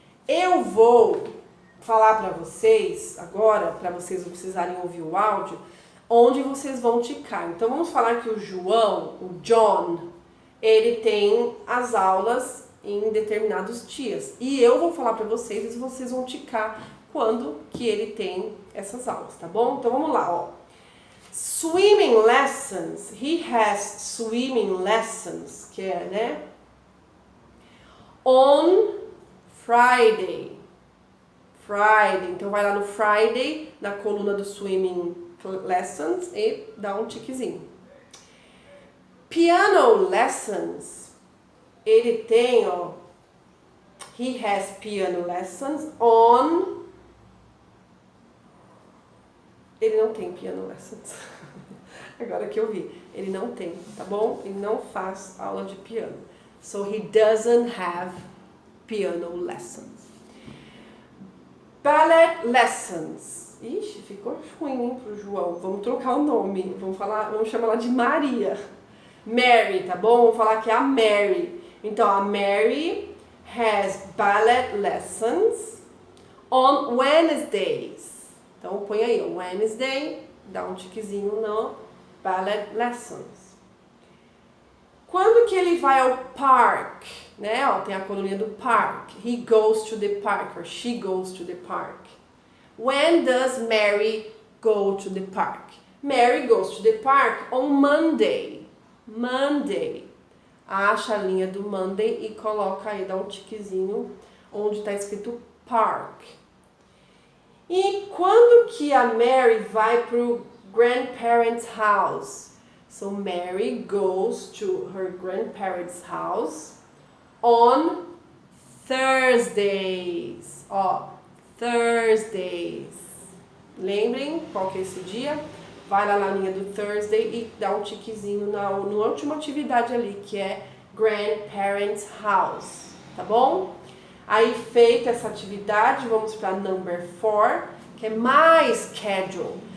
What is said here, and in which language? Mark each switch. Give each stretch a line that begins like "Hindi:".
Portuguese: Eu vou falar para vocês agora, para vocês não precisarem ouvir o áudio, onde vocês vão ticar. Então, vamos falar que o John, ele tem as aulas em determinados dias. E eu vou falar para vocês e vocês vão ticar quando que ele tem essas aulas, tá bom? Então, vamos lá,
English: Swimming lessons, he has swimming lessons,
Portuguese: que é, né?
English: On Friday.
Portuguese: Então vai lá no Friday, na coluna do
English: swimming lessons
Portuguese: e dá um tiquezinho.
English: Piano lessons,
Portuguese: ele tem,
English: he has piano lessons on...
Portuguese: Ele não tem
English: piano lessons.
Portuguese: Agora que eu vi. Ele não tem, tá bom? Ele não faz aula de piano.
English: So he doesn't have piano lessons. Ballet lessons.
Portuguese: Ixi, ficou ruim, hein, pro João. Vamos trocar o nome. Vamos chamar ela de Maria. Mary, tá bom? Vamos falar que é a Mary. Então, a
English: Mary has ballet lessons on Wednesdays.
Portuguese: Então, põe aí, Wednesday, dá um tiquezinho no
English: ballet lessons.
Portuguese: Quando que ele vai ao park, né? Ó, tem a coluninha do park.
English: He goes to the park, or she goes to the park. When does Mary go to the park? Mary goes to the park on Monday. Monday.
Portuguese: Acha a linha do Monday e coloca aí, dá um tiquezinho onde está escrito park. E quando que a Mary vai pro grandparents' house?
English: So Mary goes to her grandparents' house on Thursdays. Ó, Thursdays.
Portuguese: Lembrem qual que é esse dia? Vai lá na linha do Thursday e dá um tiquezinho na última atividade ali, que é grandparents' house, tá bom? Aí, feita essa atividade, vamos para number 4, que é
English: my schedule.